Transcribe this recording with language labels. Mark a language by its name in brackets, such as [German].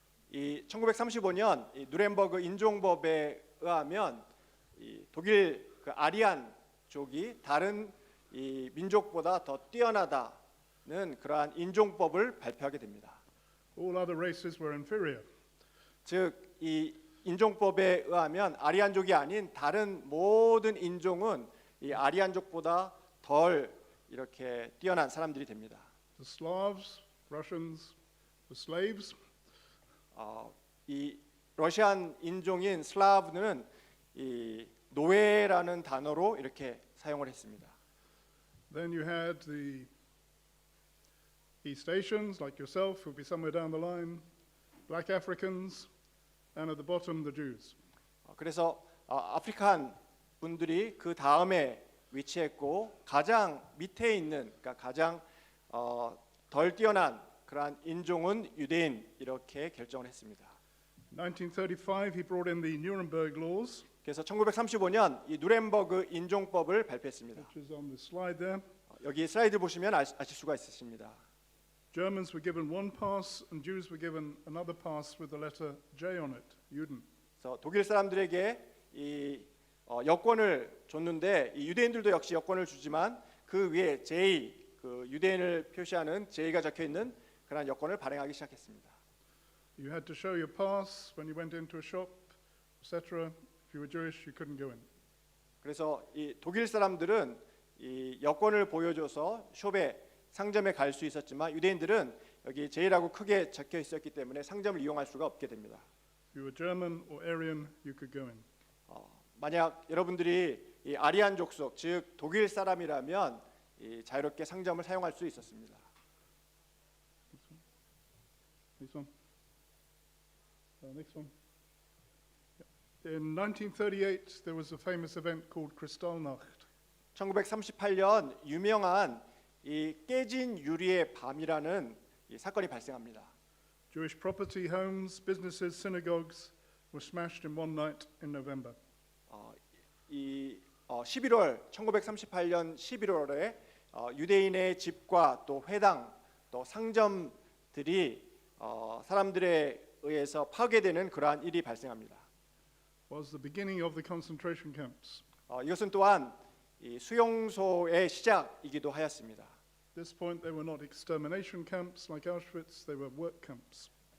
[Korean] 이 1935년 이 누렌버그 인종법에 의하면 이 독일 그 아리안족이 다른 이 민족보다 더 뛰어나다는 그러한 인종법을 발표하게 됩니다. [English] All other races were inferior. [Korean] 즉 이 인종법에 의하면 아리안족이 아닌 다른 모든 인종은 이 아리안족보다 덜 이렇게 뛰어난 사람들이 됩니다. [English] The Slavs, Russians, were slaves. [Korean] 이 러시안 인종인 슬라브는 이 노예라는 단어로 이렇게 사용을 했습니다. [English] Then you had the East Asians, like yourself, who'd be somewhere down the line, black Africans, and at the bottom, the Jews. [Korean] 그래서 아프리칸 분들이 그 다음에 위치했고 가장 밑에 있는 그러니까 가장 덜 뛰어난 그러한 인종은 유대인 이렇게 결정을 했습니다. [English] 1935, he brought in the Nuremberg laws, [Korean] 그래서 1935년 이 누렌버그 인종법을 발표했습니다. [English] which is on the slide there. [Korean] 여기 슬라이드 보시면 아실 수가 있으십니다. [English] Germans were given one pass, and Jews were given another pass with the letter J on it, Juden. [Korean] 그래서 독일 사람들에게 이 여권을 줬는데 이 유대인들도 역시 여권을 주지만 그 위에 J 그 유대인을 표시하는 J가 적혀 있는 그런 여권을 발행하기 시작했습니다. [English] You had to show your pass when you went into a shop, etc. If you were Jewish, you couldn't go in. [Korean] 그래서 이 독일 사람들은 이 여권을 보여줘서 숍에 상점에 갈 수 있었지만 유대인들은 여기 J라고 크게 적혀 있었기 때문에 상점을 이용할 수가 없게 됩니다. [English] If you were German or Aryan, you could go in. [Korean] 만약 여러분들이 이 아리안 족속 즉 독일 사람이라면 이 자유롭게 상점을 사용할 수 있었습니다. [English] Next one. Next one. In 1938, there was a famous event called Kristallnacht. [Korean] 1938년 유명한 이 깨진 유리의 밤이라는 이 사건이 발생합니다. [English] Jewish property, homes, businesses, synagogues were smashed in one night in November. [Korean] 1938년 11월에 유대인의 집과 또 회당, 또 상점들이 사람들에 의해서 파괴되는 그러한 일이 발생합니다. [English] Was the beginning of the concentration camps. [Korean] 이것은 또한 이 수용소의 시작이기도 하였습니다. [English] At this point, they were not extermination camps like Auschwitz; they were work camps.